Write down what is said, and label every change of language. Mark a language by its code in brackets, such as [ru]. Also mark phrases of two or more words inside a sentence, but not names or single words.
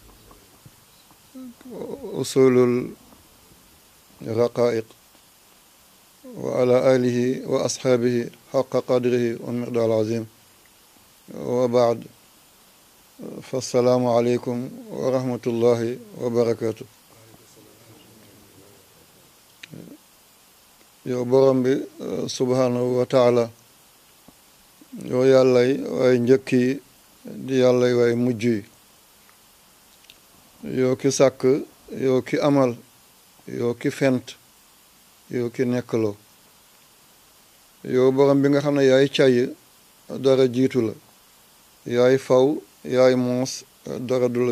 [ar] أصول الرقائق وعلى آله وأصحابه حق قدره ومقدار العظيم وبعد فالسلام عليكم ورحمة الله وبركاته [wo] yow borom bi [ar] سبحانه وتعالى [wo] yow yàllay way njëkk yi di yàllay way mujj yi yow ki sàkk yow ki amal yow ki fent yow ki nekkaloo yow borom bi nga xam ne yaay cay dara jiitu la yaay faw yaay moos dara du la